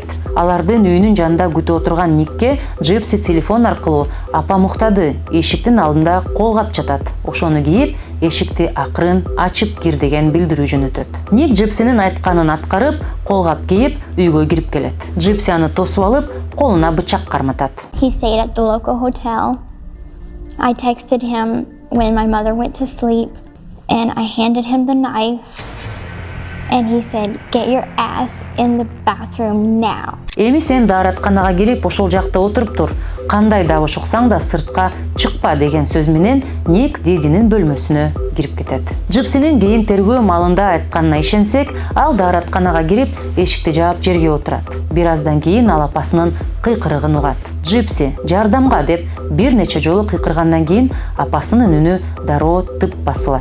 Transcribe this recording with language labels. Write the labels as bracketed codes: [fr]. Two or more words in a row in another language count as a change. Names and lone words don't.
[ky] Алардын үйүнүн жанында күтүп отурган Никке Джипси телефон аркылуу апам уктады, эшиктин алдында колгап жатат. Ошону кийип, эшикти акырын ачып кир деген билдирүү жөнөтөт. Ник Джипсинин айтканын аткарып, колгап кийип, үйгө кирип келет. Джипси аны тосуп алып, колуна бычак карматат. [en] He stayed at the local hotel. I texted him when my mother went to sleep, and I handed him the knife, And he said, "Get your ass in the bathroom now." [ky] Эми сен дааратканага кирип ошол жакта отуруп тур. Кандай дагы шуксаң да сыртка чыкпа деген сөз менен Ник Дидинин бөлмөсүнө кирип кетет. Джипсинин кийин тергөө маалында айтканына ишенсек, ал дааратканага кирип эшикти жаап жерге отурат. Бир аздан кийин ал апасынын кыйкырыгын угат. Джипси, жардамга деп бир нече жолу кыйкыргандан кийин апасынын үнү дароо тып басылат.